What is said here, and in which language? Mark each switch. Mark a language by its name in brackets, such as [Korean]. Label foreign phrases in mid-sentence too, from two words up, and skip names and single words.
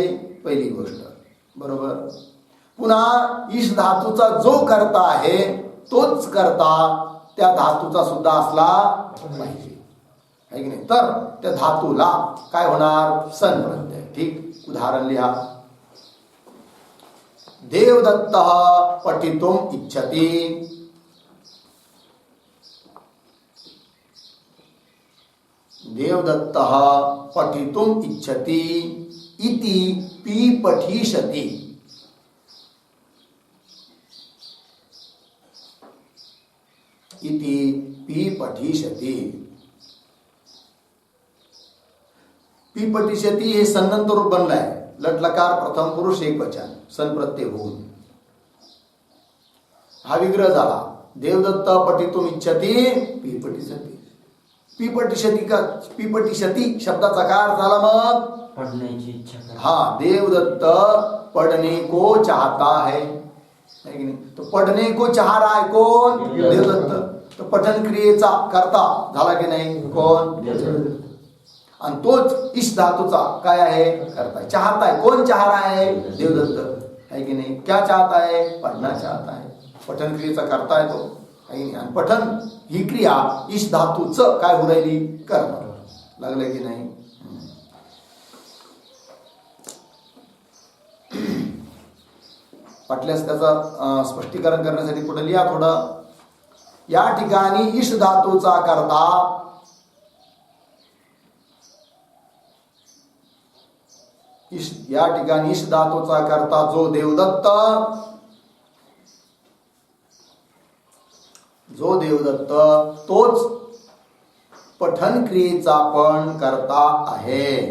[Marathi] पहिली गोष्ट. बरोबर. पुन्हा ईश धातूचा जो कर्ता आहे तोच कर्ता त्या धातूचा सुद्धा असला पाहिजे. आहे की नाही. तर त्या धातूला काय होणार, सन प्रत्यय. ठीक, उदाहरण लिहा. [Sanskrit] देवदत्त पठितुम इच्छति. देवदत्त पठितुम इच्छति इति पीपठिष्यति. इति पीपठिष्यति. [Marathi] पीपठिष्यति हे सन्नंत रूप बनलाय. लट लकार प्रथम पुरुष एक वचन सन प्रत्यय होऊन हा विग्रह झाला. [Sanskrit] देवदत्त पठितुम इच्छति पीपठिष्यति. [Marathi] पीपठिष्यति का पीपठिष्यति शब्दाचा काय अर्थ झाला मग, पढ़ण्याची इच्छा करणे. [Hindi] हाँ, देवदत्त पढ़ने को चाहता है कि नहीं. तो पढ़ने को चाह रहा है कौन, देवदत्त. [Marathi] तो पठन क्रियेचा करता झाला की नाही, कोण, देवदत्त. आणि तोच इस धातूचा काय आहे, [Hindi] करता है. चाहता है, कौन चाह रहा है, देवदत्त, है [Marathi] की नाही. [Hindi] क्या चाहता है, पढ़ना चाहता है. [Marathi] पठन क्रियेचा [Hindi] करता है तो, है [Marathi] की नाही. आणि पठन ही क्रिया इस धातूचं काय होऊ राहिली, करणं. लागलं की नाही. वाटल्यास त्याचं स्पष्टीकरण करण्यासाठी कुठे लिहा थोडं. या ठिकाणी इश धातूचा करता या ठिकाणी इश धातूचा करता जो देवदत्त तोच पठन क्रियेचा पण करता आहे.